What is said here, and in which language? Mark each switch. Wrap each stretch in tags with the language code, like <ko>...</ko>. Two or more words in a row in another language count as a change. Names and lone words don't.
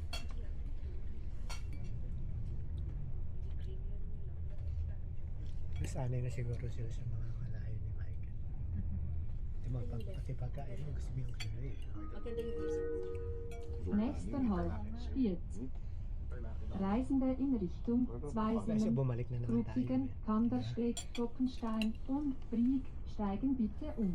<tl>Nasanay na siguro sila sa mga kalayo ni Michael. Pati pagkain mo gusto mo yung kalayo. Maganda yung views.</tl> <de>Nächster Halt Spiez. Reisende in Richtung</de> <tl>Kasi</tl> <de>Zweisingen,</de> <tl>bumalik na naman tayo.</tl> <de>Frutigen, Kandersteg, Toppenstein und Brieg steigen bitte um.</de>